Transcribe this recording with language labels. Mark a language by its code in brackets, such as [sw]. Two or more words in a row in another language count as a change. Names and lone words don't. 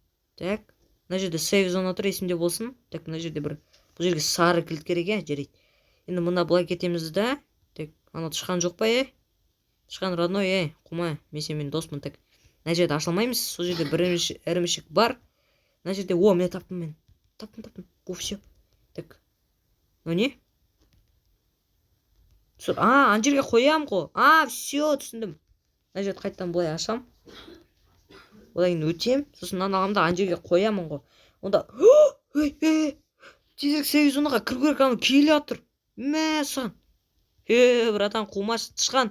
[kk] Мына жерде сейф зона тұр, есімде болсын. Так, мына жерде бұл жерге сары кілт керек, жарайды. Енді мына былай кетеміз да. Так, ана тышқан жоқ па, тышқан родной, қумай, мен сенімен доспын. Так, мына жерде ашылмаймыз. Сол жерде бір ірімшік бар. Мына жерде, мен таптым мен. Таптым. [ru] Все. Так. Ну не? [kk] Ана жерге қоям ғой. Все, түсіндім. Мына жерді қайттан былай ашам. Одан кейін өтем. Сосын мынаны аламын да ана жерге қоямын ғой. Онда тезірек 8-10-ға кіру керек, ана келе жатыр. Мә саған. Братан, қумаш тышқан.